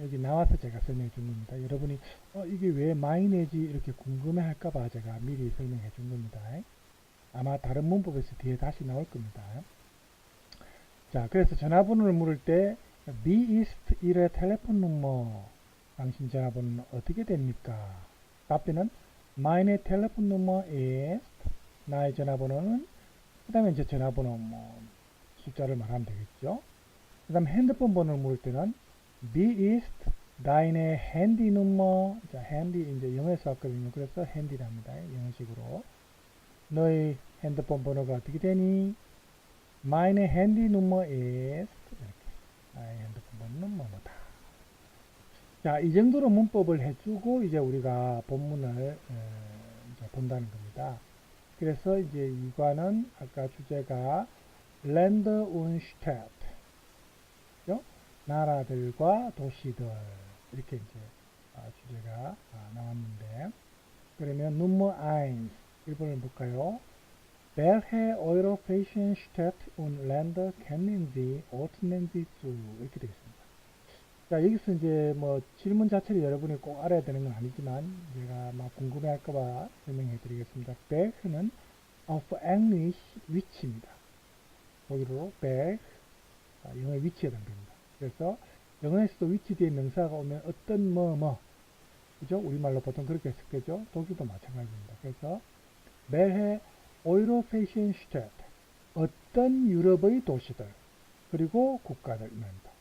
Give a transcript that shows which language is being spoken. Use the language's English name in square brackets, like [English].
[Korean] 여기 나와서 제가 설명해 준 겁니다. 여러분이 이게 왜 mine이지 이렇게 궁금해 할까봐 제가 미리 설명해 준 겁니다. 아마 다른 문법에서 뒤에 다시 나올 겁니다. 자, 그래서 전화번호를 물을 때 [German] B ist Ihre Telefonnummer. [Korean] 당신 전화번호는 어떻게 됩니까? [German] 답변은 Meine Telefonnummer ist. [Korean] 나의 전화번호는. 그 다음에 이제 전화번호 뭐 숫자를 말하면 되겠죠. 그 다음 핸드폰 번호를 물을 때는 [German] Wie ist deine Handynummer. [Korean] 자, handy 이제 영어에서 왔거든요. 그래서 handy랍니다. 영어식으로. 너의 핸드폰 번호가 어떻게 되니? [German] Meine Handynummer ist. 이렇게. [Korean] 나의 핸드폰 번호는 뭐뭐다. 자, 이 정도로 문법을 해주고 이제 우리가 본문을 이제 본다는 겁니다. 그래서 이제 이과는 아까 주제가 [German] Land und Stadt, [Korean] 그죠? 나라들과 도시들 이렇게 이제 주제가 나왔는데, 그러면 Nummer 1 1번을 볼까요? [German] Welche europäischen Städte und Länder kennen Sie, ordnen Sie zu? [Korean] 이렇게 되어 있습니다. 자, 여기서 이제 뭐 질문 자체를 여러분이 꼭 알아야 되는 건 아니지만 제가 막 궁금해 할까봐 설명해 드리겠습니다. Berg는 auf English 위치입니다. 거기로 Berg, 영어의 위치에 해당됩니다. 그래서 영어에서도 위치 뒤에 명사가 오면 어떤 그죠? 우리말로 보통 그렇게 쓰겠죠? 독일도 마찬가지입니다. 그래서 [German] welche europäischen Städte, [Korean] 어떤 유럽의 도시들, 그리고 국가들입니다.